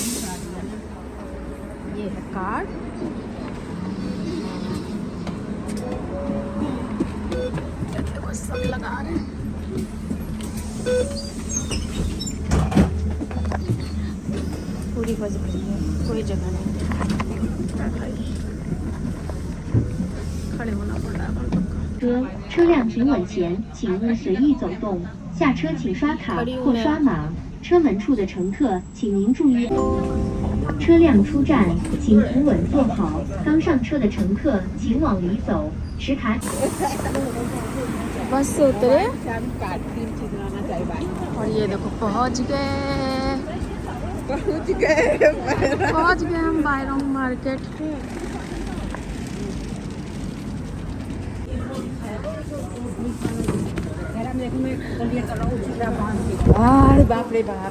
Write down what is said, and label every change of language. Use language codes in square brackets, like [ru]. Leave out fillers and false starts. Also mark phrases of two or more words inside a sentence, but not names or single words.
[hi] ये है कार्ड, सब लगा रहे हैं। पूरी बस भरी है, कोई जगह नहीं है, खड़े होना पड़ रहा है। [zh] 车辆停稳前，请勿随意走动。下车请刷卡或刷码。车门处的乘客，请您注意。车辆出站，请扶稳坐好。刚上车的乘客，请往里走。持卡。 [hi] बस से उतरे और ये देखो पहुंच गए हम बायरोंग मार्केट। बाप रे बाप,